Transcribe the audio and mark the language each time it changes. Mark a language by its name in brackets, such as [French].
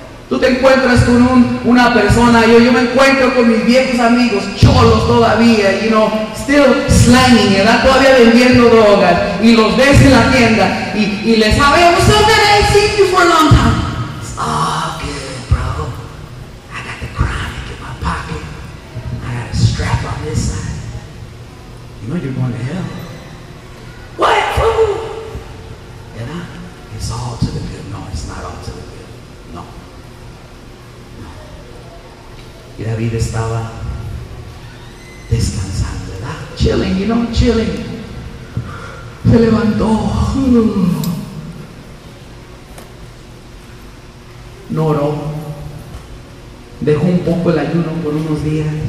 [Spanish] Tú te encuentras con una persona, yo me encuentro con mis viejos amigos, cholos todavía, [English] still slanging, [Spanish] ¿verdad? Todavía vendiendo drogas, y los ves en la tienda, y les hablo, [English] so that I seen you for a long time. It's all good, bro. I got the chronic in my pocket. I got a strap on this side. You know you're going to hell. What, fool? ¿Verdad? It's all to the good. No, it's not all to the good. No. [Spanish] Y David estaba descansando, ¿verdad? [English] Chilling, chilling. [Spanish] Se levantó. No oró. Dejó un poco el ayuno por unos días.